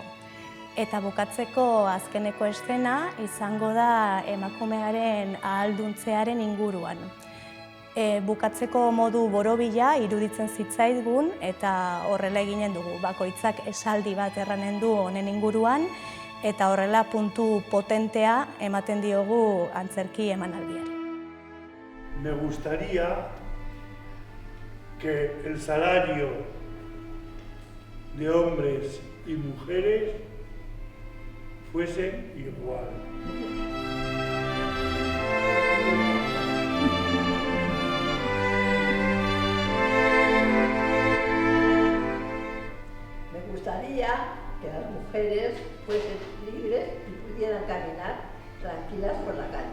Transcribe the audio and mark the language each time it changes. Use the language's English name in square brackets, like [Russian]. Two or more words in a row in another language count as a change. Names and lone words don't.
[Basque] Eta bukatzeko azkeneko eszena izango da emakumearen ahalduntzearen inguruan. Bukatzeko modu borobila iruditzen zitzaigun eta horrela eginen dugu. Bakoitzak esaldi bat erranen du honen inguruan eta horrela puntu potentea ematen diogu antzerki emanaldiari. [Spanish] Me gustaría que el salario de hombres y mujeres fuesen igual. Me gustaría que las mujeres fuesen libres y pudieran caminar tranquilas por la calle.